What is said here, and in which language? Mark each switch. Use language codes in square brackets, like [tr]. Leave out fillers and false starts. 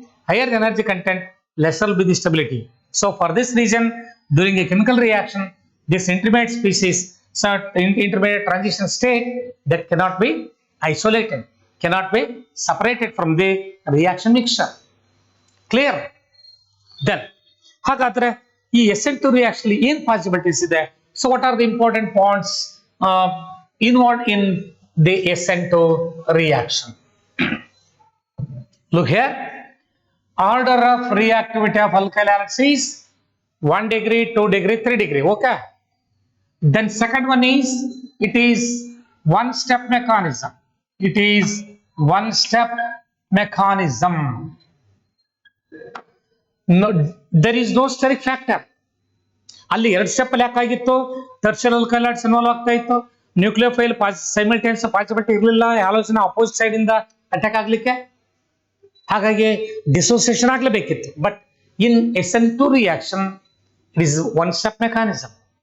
[en] Higher energy content, lesser will be the stability. So for this reason, during a chemical reaction, this intermediate species, so intermediate transition state, that cannot be isolated, cannot be separated from the reaction mixture. Clear? [kn] Then ಹಾಗಾದ್ರೆ ಈ SN2 reaction ಏನ್ possibilities ಇದೆ? [en] So what are the important points involved in the SN2 reaction? Look here, order of reactivity of alkyl halides is 1 degree, 2 degree, 3 degree. Okay. Then second one is, it is one step mechanism. It is one step mechanism. No, there is no steric factor. [kn] ಅಲ್ಲಿ ಎರಡು step ಅಲ್ಲಿ ಯಾಕಾಗಿತ್ತು? Tertiary alkyl halides involve ಆಗ್ತಾ ಇತ್ತು. Nucleophile simultaneous possibility ಇರಲಿಲ್ಲ halogen opposite side ಇಂದ attack ಆಗ್ಲಿಕ್ಕೆ. ಹಾಗಾಗಿ dissociation ಆಗ್ಲೇಬೇಕಿತ್ತು. [en] But in SN2 reaction it is one step mechanism.